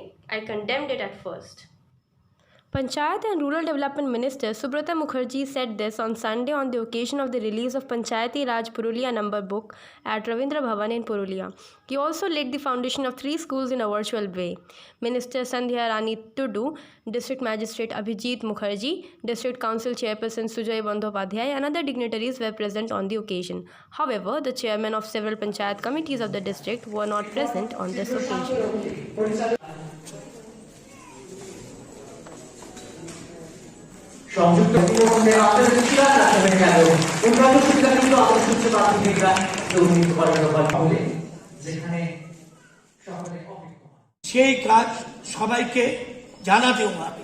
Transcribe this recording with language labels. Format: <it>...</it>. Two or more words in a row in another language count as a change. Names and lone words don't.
<en>I condemned it at first." Panchayat and Rural Development Minister Subrata Mukherjee said this on Sunday on the occasion of the release of Panchayati Raj Purulia number book at Ravindra Bhavan in Purulia. He also laid the foundation of 3 schools in a virtual way. Minister Sandhya Rani Tudu, District Magistrate Abhijit Mukherjee, District Council Chairperson Sujoy Bandhopadhyay and other dignitaries were present on the occasion. However, the chairmen of several Panchayat committees of the district were not present on this occasion.</en> <bn>সংযুক্ত সেই কাজ সবাইকে জানাতেও হবে।</bn>